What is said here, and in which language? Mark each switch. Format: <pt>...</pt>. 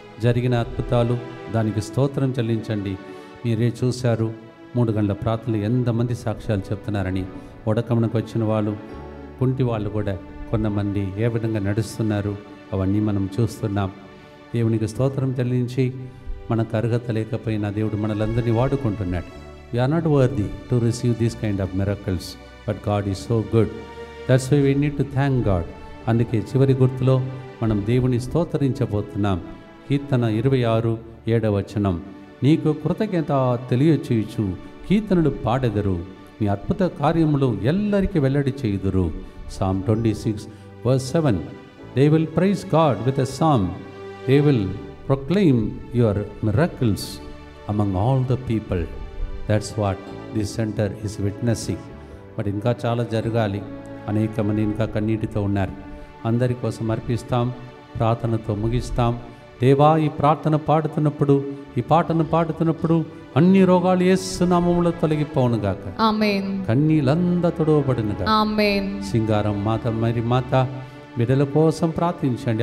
<te>జరిగిన అద్భుతాలు దానికి స్తోత్రం చెల్లించండి. మీరే చూశారు 3 గంటల ప్రార్థనలు ఎంతమంది సాక్ష్యాలు చెప్తున్నారని. ఉడకమునకు వచ్చిన వాళ్ళు, కుంటి వాళ్ళు కూడా కొంతమంది ఏ విధంగా నడుస్తున్నారు అవన్నీ మనం చూస్తున్నాం. దేవునికి స్తోత్రం చెల్లించి, మనకు అర్హత లేకపోయినా దేవుడు మనలందరినీ వాడుకుంటున్నాడు.</te> <en>We are not worthy to receive this kind of miracles, but God is so good. That's why we need to thank God.</en> <te>అందుకే చివరి గుర్తులో మనం దేవుని స్తోత్రించబోతున్నాం. కీర్తన 26:7 నీకు కృతజ్ఞత తెలియచేయుచు కీర్తనలు పాడెదరు, నీ అద్భుత కార్యములు ఎల్లరికి వెల్లడి చేయుదురు.</te> <en>Psalm 26:7 They will praise God with a psalm. They will proclaim your miracles among all the people. That's what this center is witnessing.</en> <te>But ఇంకా చాలా జరగాలి. అనేక మంది ఇంకా కన్నీటితో ఉన్నారు. అందరి కోసం అర్పిస్తాం, ప్రార్థనతో ముగిస్తాం. దేవా, ఈ ప్రార్థన పాడుతున్నప్పుడు, ఈ పాటను పాడుతున్నప్పుడు అన్ని రోగాలు యేసు నామములో తొలగిపోవునుగాక. ఆమేన్. కన్నీలంతా తొడవబడునుగాక. ఆమేన్. సింగారం మాత, మరి మాత బిడ్డల కోసం ప్రార్థించండి.</te>